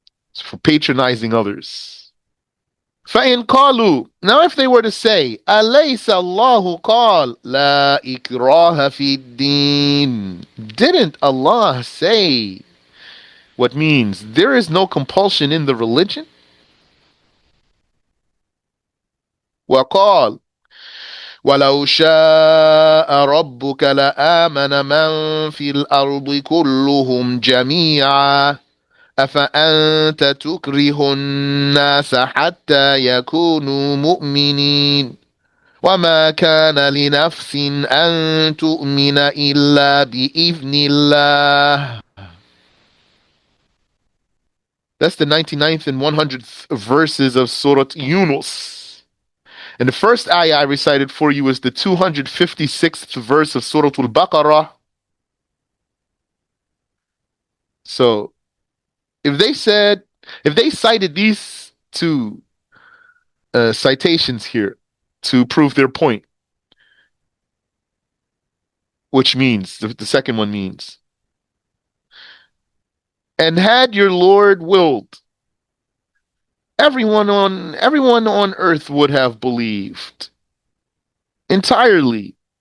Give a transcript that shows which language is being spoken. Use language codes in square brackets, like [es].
[en] It's for patronizing others. [ar] فَإِنْ قَالُوا, [en] now if they were to say, [ar] أَلَيْسَ اللَّهُ قَالَ لَا إِكْرَاهَ فِي الدِّينِ, [en] didn't Allah say what means there is no compulsion in the religion? [ar] وَقَالَ وَلَوْ شَاءَ رَبُّكَ لَآمَنَ مَنْ فِي الْأَرْضِ كُلُّهُمْ جَمِيعًا أَفَأَنْتَ تُكْرِهُ النَّاسَ حَتَّى يَكُونُوا مُؤْمِنِينَ وما كان لنفس أن تؤمن إلا بإذن الله. [en] That's the 99th and 100th verses of Surah Yunus. And the first ayah I recited for you is the 256th verse of Surah Al-Baqarah. So if they said, if they cited these two citations here to prove their point, which means, the second one means, and had your Lord willed, everyone on earth would have believed entirely.